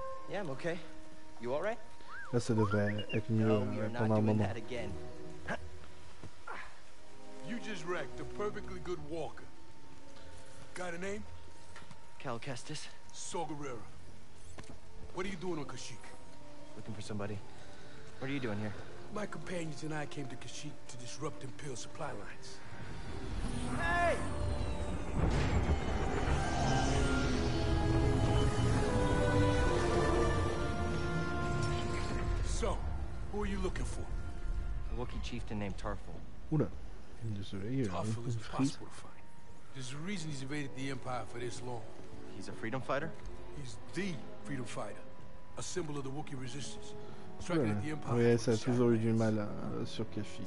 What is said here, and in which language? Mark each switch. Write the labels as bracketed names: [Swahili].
[English] Yeah, I'm okay. You all right? [French] Là, ça devrait être mieux pendant un moment. [English] You just wrecked a perfectly good walker. Got a name? Cal Kestis. Saw Gerrera. What are you doing on Kashyyyk? Looking for somebody. What are you doing here? My companions and I came to Kashyyyk to disrupt Imperial supply lines. Hey! you looking for? A Wookiee chieftain named Tarful. [French] Oula. Désolé, il y a [English] Tarful is [French] une frise. [English] impossible to find. There's a reason he's evaded the Empire for this long. He's a freedom fighter? He's the freedom fighter, a symbol of the Wookiee resistance. Striking at the Empire. [French] Ouais, ça a toujours eu du mal sur Kashyyyk.